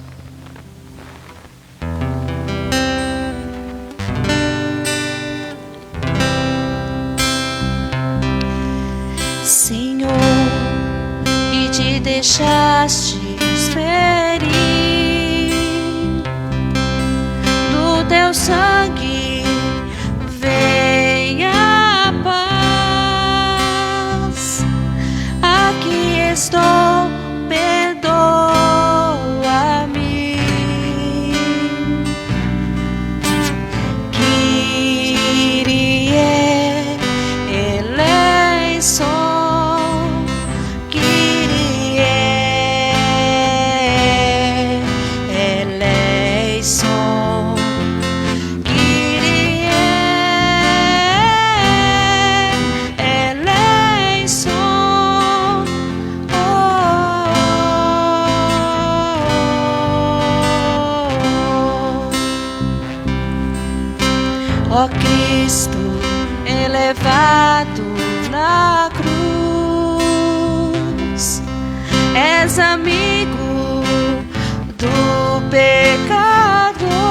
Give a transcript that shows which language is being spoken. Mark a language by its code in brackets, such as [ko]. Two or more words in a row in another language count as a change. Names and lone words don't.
[pt] Senhor, e te deixastes ferir do teu sangue, venha a paz. Aqui estou, perdoa-me. [el] Kyrie eleison, Kyrie eleison, Kyrie eleison. [pt] Ó Cristo elevado na cruz, és amigo do pecador.